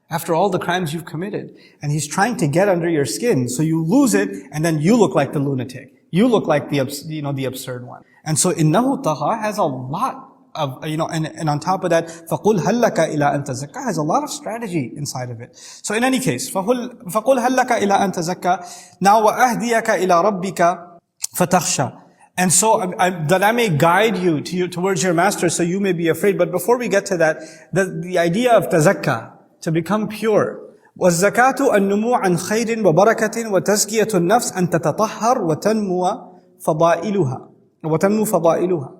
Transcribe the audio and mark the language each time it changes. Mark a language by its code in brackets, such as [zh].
[en] After all the crimes you've committed. And he's trying to get under your skin, so you lose it, and then you look like the lunatic. You look like the absurd one. And so innahu tagha has a lot of, and on top of that, [ar] فَقُلْ هَلْ لَكَ إِلَىٰ أَن تَزَكَّى [en] has a lot of strategy inside of it. So in any case, [ar] فَقُلْ هَلْ لَكَ إِلَىٰ أَن تَزَكَّى. [en] Now [ar] وَأَهْدِيَكَ إِلَىٰ رَبِّكَ فَتَخْشَى. [en] And so that I may guide you towards your master, so you may be afraid. But before we get to that, the idea of tazakka, to become pure. [ar] وَالزَّكَاةُ النُّمُوعَ عَنْ خَيْرٍ وَبَرَكَةٍ وَتَزْكِيَةُ النَّفْسِ أَن تَتَطَهَّرْ وَتَنْمُو فَضَائِلُهَا.